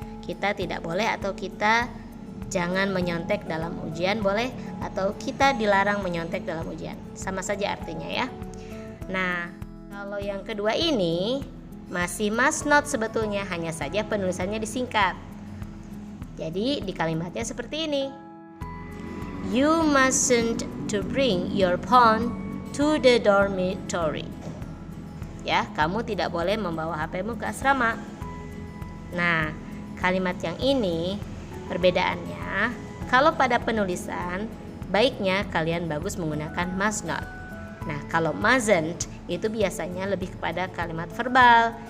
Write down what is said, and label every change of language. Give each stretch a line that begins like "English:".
Indonesian: Kita tidak boleh atau kita jangan menyontek dalam ujian boleh, atau kita dilarang menyontek dalam ujian. Sama saja artinya ya. Nah, kalau yang kedua ini masih must not sebetulnya, hanya saja penulisannya disingkat. Jadi di kalimatnya seperti ini.
English: You mustn't to bring your phone to the dormitory.
Indonesian: Ya, kamu tidak boleh membawa HP-mu ke asrama. Nah, kalimat yang ini perbedaannya, kalau pada penulisan baiknya kalian bagus menggunakan must not. Nah, kalau mustn't itu biasanya lebih kepada kalimat verbal.